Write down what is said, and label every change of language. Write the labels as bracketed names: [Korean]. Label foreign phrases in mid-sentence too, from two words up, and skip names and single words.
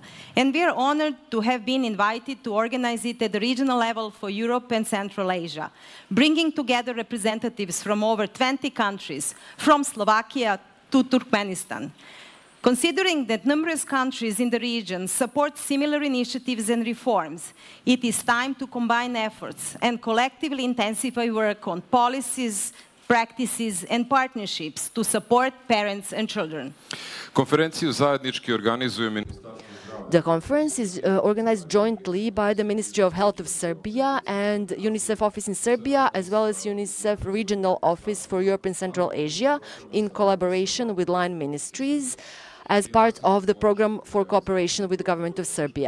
[English] And we are honored to have been invited to organize it at the regional level for Europe and Central Asia, bringing together representatives from over 20 countries, from Slovakia to Turkmenistan. Considering that numerous countries in the region support similar initiatives and reforms, it is time to combine efforts and collectively intensify work on policies, practices and partnerships to support parents and children. [Serbian] Konferenciju zajednički organizuje Ministarstvo zdravlja. [English] The conference is organized jointly by the Ministry of Health of Serbia and UNICEF Office in Serbia, as well as UNICEF Regional Office for Europe and Central Asia, in collaboration with line ministries, as part of the program for cooperation with the government of Serbia.